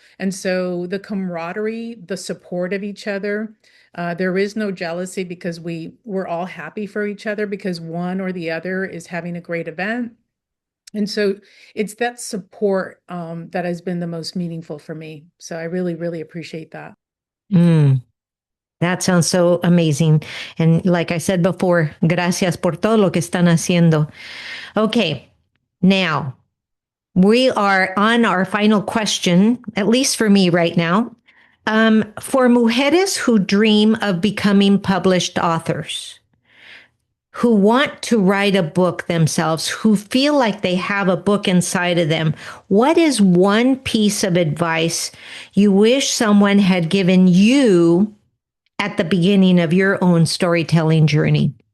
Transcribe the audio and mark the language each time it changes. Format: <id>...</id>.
<en>And so the camaraderie, the support of each other, there is no jealousy because we're all happy for each other because one or the other is having a great event. And so it's that support that has been the most meaningful for me. So I really, really appreciate that. Mm, that sounds so amazing.</en> <es>And like I said before, gracias por todo lo que están haciendo.</es> <en>Okay, now we are on our final question, at least for me right now. For mujeres who dream of becoming published authors, who want to write a book themselves, who feel like they have a book inside of them, what is one piece of advice you wish someone had given you at the beginning of your own storytelling journey?</en>